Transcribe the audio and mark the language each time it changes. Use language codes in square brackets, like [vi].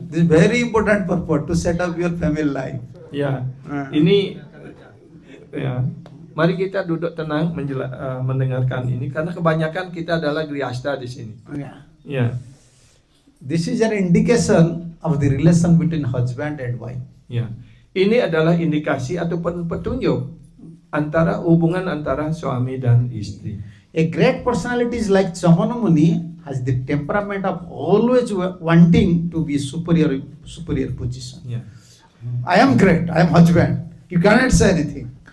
[en] This is very important purport to set up your family life. [id] ya. Ini, ya. Mari kita duduk tenang mendengarkan ini karena kebanyakan kita adalah grihasta di sini. [en] Yeah. [id] Ya, [en] This is an indication of the relation between husband and wife. [id] ya. Ini adalah indikasi ataupun petunjuk hubungan antara suami dan istri. [en] A great personality is like Chamana Muni has the temperament of always wanting to be superior position. [id] Ya. [en] I am great. I am husband. You cannot say anything.